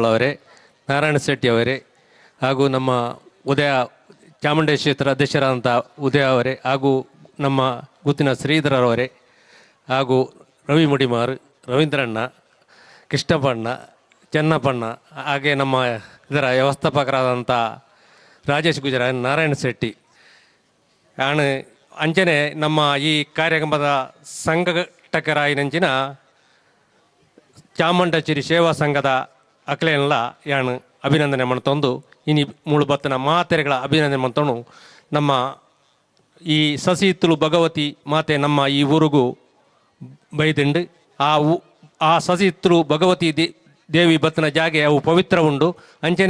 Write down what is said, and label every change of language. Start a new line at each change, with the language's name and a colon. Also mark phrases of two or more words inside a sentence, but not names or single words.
Kannada: ಅವರೇ, ನಾರಾಯಣ ಶೆಟ್ಟಿ ಅವರೇ ಹಾಗೂ ನಮ್ಮ ಉದಯ ಚಾಮುಂಡೇಶ್ವರಿ ಕ್ಷೇತ್ರ ಅಧ್ಯಕ್ಷರಾದಂಥ ಉದಯ ಅವರೇ ಹಾಗೂ ನಮ್ಮ ಗುತ್ತಿನ ಶ್ರೀಧರವರೇ ಹಾಗೂ ರವಿ ಮುಡಿಮಾರ್, ರವೀಂದ್ರಣ್ಣ, ಕೃಷ್ಣಪ್ಪಣ್ಣ, ಚೆನ್ನಪ್ಪಣ್ಣ, ಹಾಗೆ ನಮ್ಮ ಇದರ ವ್ಯವಸ್ಥಾಪಕರಾದಂಥ ರಾಜೇಶ್ ಗುಜರಾಲ್, ನಾರಾಯಣ ಶೆಟ್ಟಿ
Tulu: ಅಂಚನೆ ನಮ್ಮ ಈ ಕಾರ್ಯಕ್ರಮದ ಸಂಘಟಕರಾಯಿನಂಚಿನ ಚಾಮುಂಡೇಶ್ವರಿ ಸೇವಾ ಸಂಘದ ಅಕ್ಲೆಲ್ಲ ಯಾನು ಅಭಿನಂದನೆ ಮಾಡ್ತೊಂದು ಇನಿ ಮೂಳು ಬತ್ತನ ಮಾತೆರೆಗಳ ಅಭಿನಂದನೆ ಮಾಡ್ತೊಂಡು ನಮ್ಮ ಈ ಸಸಿಹಿತ್ತಲು ಭಗವತಿ ಮಾತೆ ನಮ್ಮ ಈ ಊರಿಗೂ ಬೈದಿಂಡು ಆ ಸಸಿಹಿತ್ತಲು ಭಗವತಿ ದೇವಿ ಬತ್ತನ ಜಾಗೆ ಅವು ಪವಿತ್ರ ಉಂಡು.